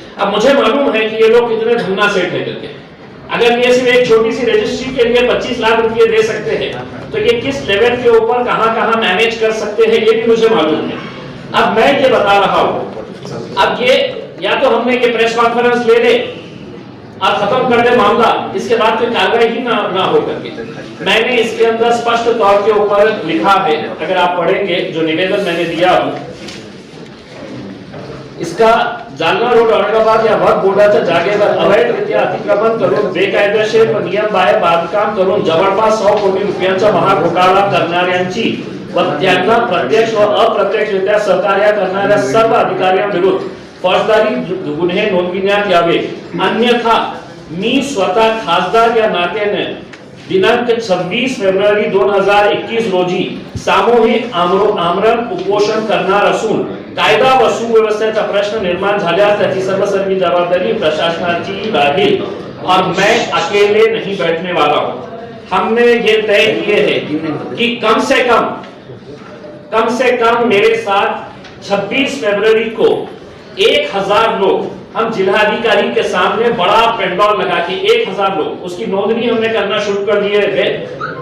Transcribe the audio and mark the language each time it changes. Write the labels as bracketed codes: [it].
[hi] अब मुझे मालूम है कि ये लोग कितने धन्ना सेठ है करके, अगर ये सिर्फ एक छोटी सी रजिस्ट्री के लिए 25 लाख रुपए दे सकते हैं तो ये किस लेवल के ऊपर कहां मैनेज कर सकते हैं ये भी मुझे मालूम है। अब मैं ये बता रहा हूं, अब ये या तो हमने ये प्रेस कॉन्फ्रेंस ले ले और खत्म कर दे मामला, इसके बाद कोई कार्रवाई ही ना हो करके। मैंने इसके अंदर स्पष्ट तौर के ऊपर लिखा है, अगर आप पढ़ेंगे जो निवेदन मैंने दिया हूं, इसका [mr] जालना रोड औरंगाबाद या वक्फ बोर्डाच्या जागेवर अवैधरित्या अतिक्रमण करून बेकायदेशीर नियमबाह्य बांधकाम करून जवळपास 100 कोटी रुपयांचा महाघोटाळा करणाऱ्यांची व त्यांना प्रत्यक्ष व अप्रत्यक्षरित्या सहकार्य करणाऱ्या सर्व अधिकाऱ्यांविरुद्ध फौजदारी गुन्हे नोंदविण्यात यावे, अन्यथा मी स्वतः खासदार या नात्याने दिनांक 26 फेब्रुवारी 2021 रोजी सामूहिक आमरण उपोषण करणार असून कायदा व सुव्यवस्थेचा प्रश्न निर्माण झाल्यास त्याची सर्वस्वी जबाबदारी प्रशासनाची राहील [hi] और मैं अकेले नहीं बैठने वाला हूं। हमने ये तय किए हैं कि कम से कम मेरे साथ 26 फरवरी को 1000 लोग, हम जिलाधिकारी के सामने बड़ा पेंडॉल लगा के 1000 लोग, उसकी नोंदनी हमने करना शुरू कर दिए थे।